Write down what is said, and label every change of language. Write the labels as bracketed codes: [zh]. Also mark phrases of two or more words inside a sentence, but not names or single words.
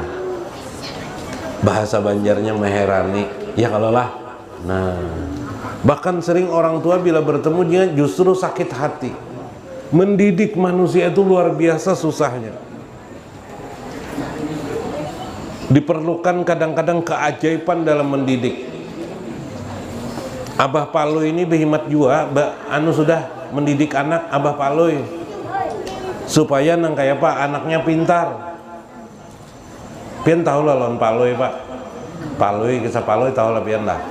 [id] Bahasa Banjarnya meherani, ya kalau lah. Nah, bahkan sering orang tua bila bertemu dia justru sakit hati. Mendidik manusia itu luar biasa susahnya. Diperlukan kadang-kadang keajaiban dalam mendidik. Abah Palui ini behimat juga, sudah mendidik anak Abah Palui supaya nang kayak Pak anaknya pintar. Pian tahu lah lawan Palui Pak. Palui, kisah Palui tahu lah pian lah.